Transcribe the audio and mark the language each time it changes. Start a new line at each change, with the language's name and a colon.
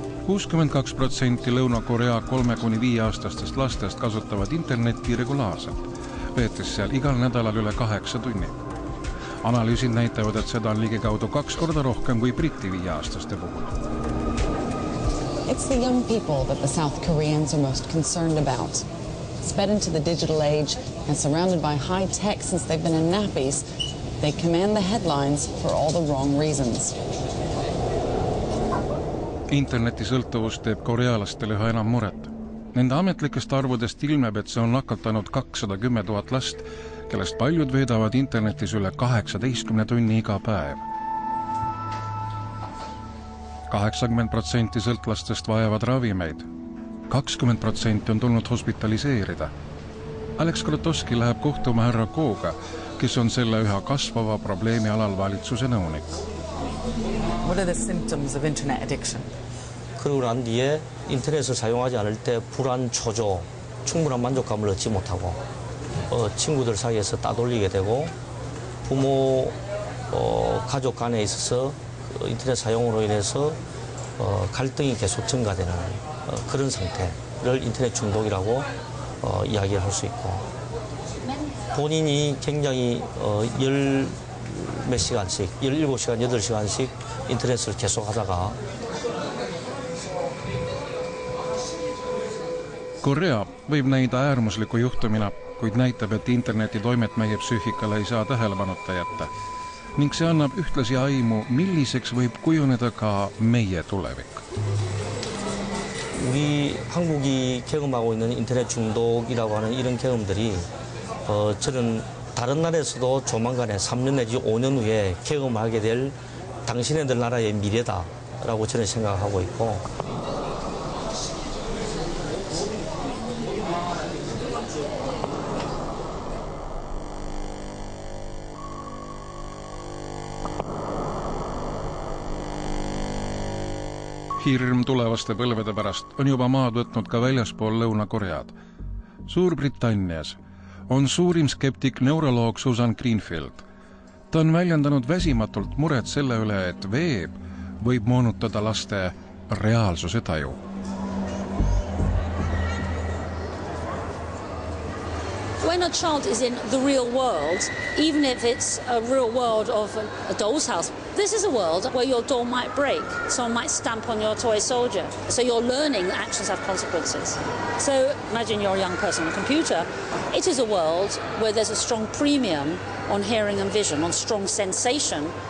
Estonian: 62% Lõuna-Korea 3–5 aastastest lastest kasutavad internetti regulaarselt, veetes seal igal nädalal üle 8 tunni. Analüüsid näitavad, et seda on ligikaudu 2 korda rohkem kui Briti 5-aastaste puhul.
English: It's the young people that the South Koreans are most concerned about. Sped into the digital age and surrounded by high tech since they've been in nappies, they command the headlines for all the wrong reasons.
Estonian: Internetisõltuvus teeb korealastele üha enam muret. Nende ametlikest arvudest ilmeb, et see on nakatanud 210 000 last, kellest paljud veedavad internetis üle 18 tunni iga päev. 80% sõltlastest vajavad ravimeid. 20% on tulnud hospitaliseerida. Alex Krotowski läheb kohtuma härra Kooga, kes on selle üha kasvava probleemi alal valitsuse nõunik.
English: What are the symptoms of internet addiction?
Korean: 그러고 난 뒤에 인터넷을 사용하지 않을 때 불안, 초조, 충분한 만족감을 얻지 못하고 친구들 사이에서 따돌리게 되고 부모, 가족 간에 있어서 인터넷 사용으로 인해서 갈등이 계속 증가되는 그런 상태를 인터넷 중독이라고 이야기를 할 수 있고 본인이 굉장히 몇 시간씩, 17시간, 8시간씩 인터넷을 계속 하다가
Estonian: Korea võib näida äärmusliku juhtumina, kuid näitab, et interneti toimet meie psüühikale ei saa tähelepanuta jätta. Ning see annab ühtlasi aimu, milliseks võib kujuneda ka meie tulevik.
Korean: 우리 한국이 경험하고 있는 인터넷 중독이라고 하는 이런 경험들이 저는 다른 나라에서도 조만간에 3년 내지 5년 후에 경험하게 될 당신네들 나라의 미래다라고 저는 생각하고 있고
Estonian: Hirm tulevaste põlvede pärast on juba maad võtnud ka väljaspool Lõuna-Koread. Suurbritannias on suurim skeptik neuroloog Susan Greenfield. Ta on väljendanud väsimatult muret selle üle, et veeb võib moonutada laste reaalsuse taju.
English: When a child is in the real world, even if it's a real world of a doll's house, this is a world where your doll might break. Someone might stamp on your toy soldier. So you're learning that actions have consequences. So imagine you're a young person on a computer. It is a world where there's a strong premium on hearing and vision, on strong sensation.